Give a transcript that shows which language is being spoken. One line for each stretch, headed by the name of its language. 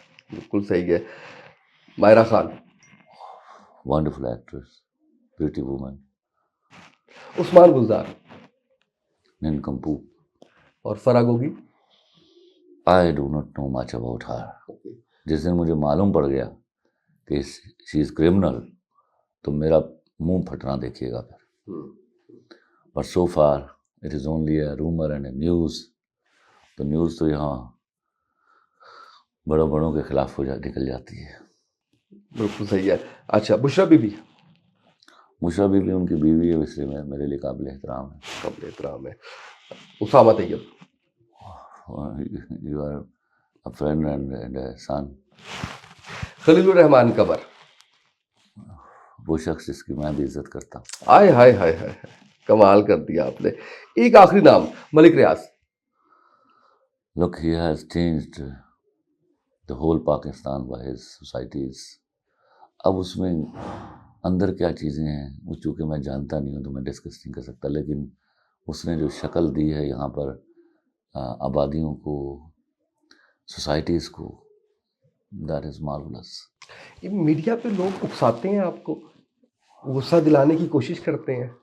Urdu: بالکل صحیح ہے. Maira Khan,
English: wonderful actress, pretty woman,
Urdu: عثمان گلزار,
English: nincompoop.
Urdu: اور فرح Gogi.
English: I do not know much about her.
Urdu: جس دن مجھے معلوم پڑ گیا کہ
English: she is criminal
Urdu: تو میرا منہ پھٹنا دیکھیے گا پھر.
English: But so far it is only a rumor and a news.
Urdu: تو نیوز تو یہاں بڑوں بڑوں کے خلاف نکل جاتی ہے. بالکل صحیح ہے. اچھا Bushra be be, Mishra be in کی بیوی ہے, اس لیے میرے لیے قابل احترام ہے. قابل احترام ہے. اسامہ طیب,
English: You are a friend and a son.
Urdu: خلیل الرحمان قبر, وہ شخص جس کی میں بھی عزت کرتا ہوں. آئے ہائے ہائے ہائے, کمال کر دیا آپ نے. ایک آخری نام, ملک ریاض.
English: Look, he has changed the whole Pakistan by his societies.
Urdu: اب اس میں اندر کیا چیزیں ہیں وہ چونکہ میں جانتا نہیں ہوں تو میں ڈسکس نہیں کر سکتا, لیکن اس نے جو شکل دی ہے یہاں پر آبادیوں کو, سوسائٹیز کو,
English: That is marvellous.
Urdu: میڈیا پہ لوگ اکساتے ہیں آپ کو, غصہ دلانے کی کوشش کرتے ہیں.